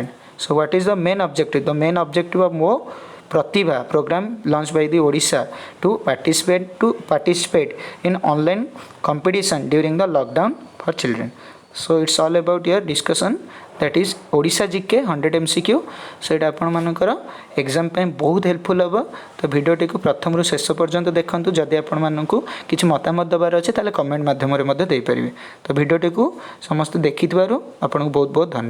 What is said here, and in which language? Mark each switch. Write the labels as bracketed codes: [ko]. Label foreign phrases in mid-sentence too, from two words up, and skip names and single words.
[en] So what is the main objective? The main objective of Mo Pratibha program launched by the Odisha to participate in online competition during the lockdown for children. So it's all about your discussion, that is Odisha GK 100 MCQ. [or] so এটা ଆପଣମାନଙ୍କର ଏକ୍ଜାମ୍ ପାଇଁ ବହୁତ ହେଲ୍ପଫୁଲ୍ ହେବ। ତ ଭିଡ଼ିଓଟିକୁ ପ୍ରଥମରୁ ଶେଷ ପର୍ଯ୍ୟନ୍ତ ଦେଖନ୍ତୁ। ଯଦି ଆପଣମାନଙ୍କୁ କିଛି ମତାମତ ଦେବାର ଅଛି ତାହେଲେ କମେଣ୍ଟ ମାଧ୍ୟମରେ ମଧ୍ୟ ଦେଇପାରିବେ। ତ ଭିଡ଼ିଓଟିକୁ ସମସ୍ତେ ଦେଖିଥିବାରୁ ଆପଣଙ୍କୁ ବହୁତ ବହୁତ ଧନ୍ୟବାଦ।